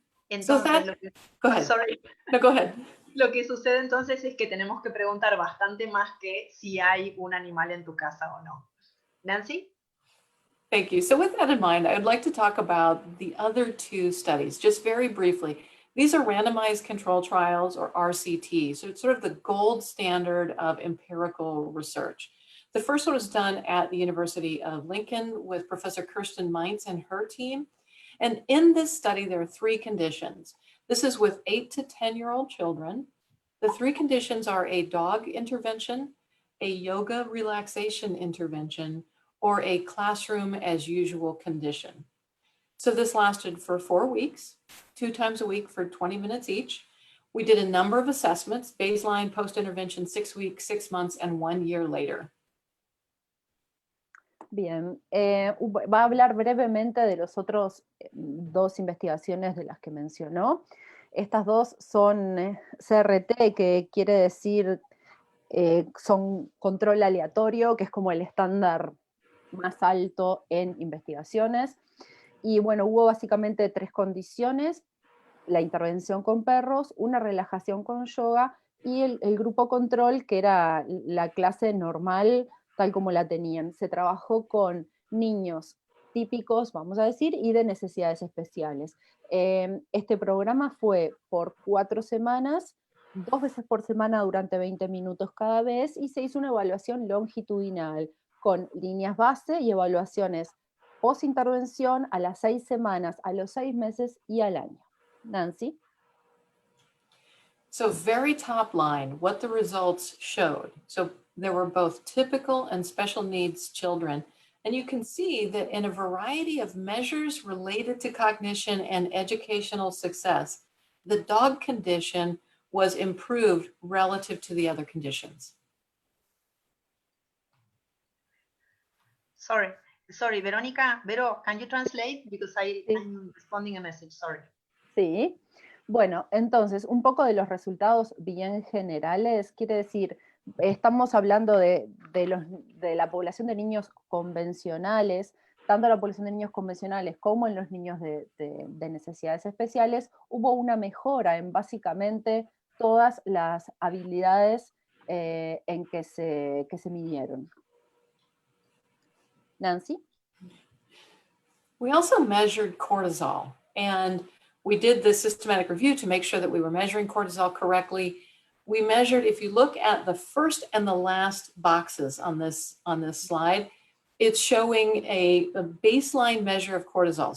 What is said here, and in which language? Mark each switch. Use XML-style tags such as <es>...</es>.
<es>Entonces,</es> <en>go ahead. Sorry. No, go ahead.</en> <es>Lo que sucede entonces es que tenemos que preguntar bastante más que si hay un animal en tu casa o no. Nancy?</es> <en>Thank you. So with that in mind, I would like to talk about the other two studies, just very briefly. These are randomized control trials, or RCT. So it's sort of the gold standard of empirical research. The first one was done at the University of Lincoln with Professor Kirsten Meintz and her team. And in this study, there are three conditions. This is with 8 to 10-year-old children. The three conditions are a dog intervention, a yoga relaxation intervention, or a classroom as usual condition. So this lasted for 4 weeks, 2 times a week for 20 minutes each. We did a number of assessments, baseline, post-intervention, 6 weeks, 6 months, and 1 year later.</en> <es>Bien, va a hablar brevemente de los otros dos investigaciones de las que mencionó. Estas dos son CRT, que quiere decir son control aleatorio, que es como el estándar más alto en investigaciones. Y bueno, hubo básicamente 3 condiciones: la intervención con perros, una relajación con yoga y el grupo control, que era la clase normal tal como la tenían. Se trabajó con niños típicos, vamos a decir, y de necesidades especiales. Este programa fue por 4 semanas, 2 veces por semana durante 20 minutos cada vez, y se hizo una evaluación longitudinal con líneas base y evaluaciones post-intervención a las 6 semanas, a los 6 meses y al año. Nancy?</es> <en>So very top line, what the results showed. So there were both typical and special needs children. And you can see that in a variety of measures related to cognition and educational success, the dog condition was improved relative to the other conditions. Sorry, Verónica. Vero, can you translate? Because I'm responding a message, sorry.</en> <es>Sí. Bueno, entonces, un poco de los resultados bien generales, quiere decir, estamos hablando de la población de niños convencionales, tanto en la población de niños convencionales como en los niños de necesidades especiales, hubo una mejora en básicamente todas las habilidades en que se midieron. Nancy?</es> <en>We also measured cortisol, and we did this systematic review to make sure that we were measuring cortisol correctly. We measured, if you look at the first and the last boxes on this slide, it's showing a baseline measure of cortisol.</en>